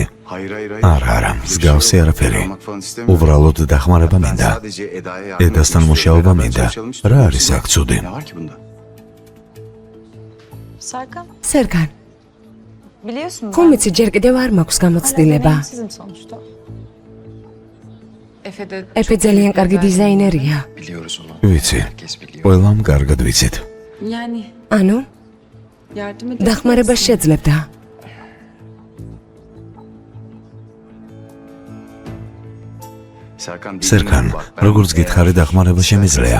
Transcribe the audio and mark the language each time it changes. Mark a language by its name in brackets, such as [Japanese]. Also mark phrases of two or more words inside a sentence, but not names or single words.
[Georgian] არა, მსგავსი არაფერი. უბრალოდ დახმარება მინდა. ედასთან მუშაობა მინდა. რა არის აქ ცუდი? [Turkish] Serkan, [Georgian] სერგან, [Turkish] biliyorsun [Georgian] ხომ იცი ჯერ კიდევ არ მაქვს გამოცდილება. [Turkish] Sizin sonuçta. Efe'de [Georgian] ეფე ძალიან კარგი დიზაინერია. ვიცი, ყველამ კარგად ვიცით. [Turkish] yani [Georgian] ანუ, [Turkish] yardım [Georgian] დახმარება შეძლებდა. სერგან, როგორც გითხარი, დახმარება შემიძლია.